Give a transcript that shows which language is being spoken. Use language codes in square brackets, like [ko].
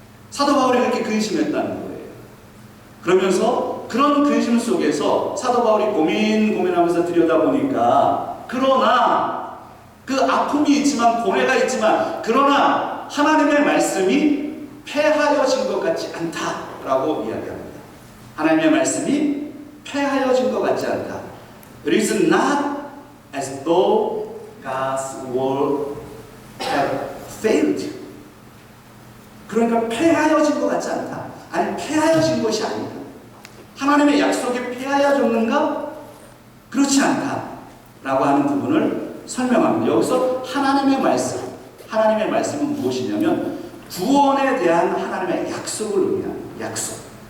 [ko] 사도 바울이 그렇게 근심했다는 거예요. 그러면서 그런 근심 속에서 사도 바울이 고민하면서 들여다보니까, 그러나 그 아픔이 있지만, 고뇌가 있지만, 그러나 하나님의 말씀이 폐하여진 것 같지 않다라고 이야기합니다. 하나님의 말씀이 폐하여진 것 같지 않다. [en] It is not as though God's word had failed. [ko] 그러니까 폐하여진 것 같지 않다. 아니, 폐하여진 것이 아니다. 하나님의 약속이 폐하여졌는가? 그렇지 않다. 라고 하는 부분을 설명합니다. 여기서 하나님의 말씀은 무엇이냐면 구원에 대한 하나님의 약속을 의미합니다. 약속.